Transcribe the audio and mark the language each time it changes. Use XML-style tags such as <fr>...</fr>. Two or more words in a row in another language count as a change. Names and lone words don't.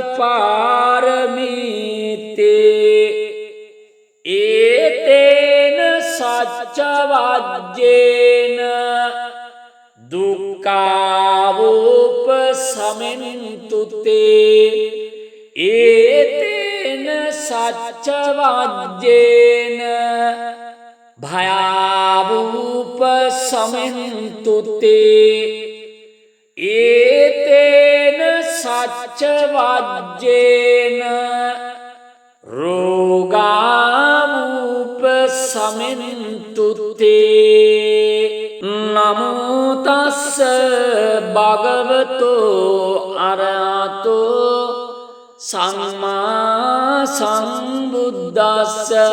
<pi>පාරමීතේ ඒතේන සච්ච වජ්ජේන දුක්ඛාවූප සමින්තුතේ ඒතේන සච්ච වජ්ජේන භයාවූප සමින්තුතේ ඒතේන සච්ච වජ්ජේන රෝගාවූප සමින්තුතේ නමෝ තස්ස භගවතු අරහතෝ සම්මා සම්බුද්දස්ස</pi>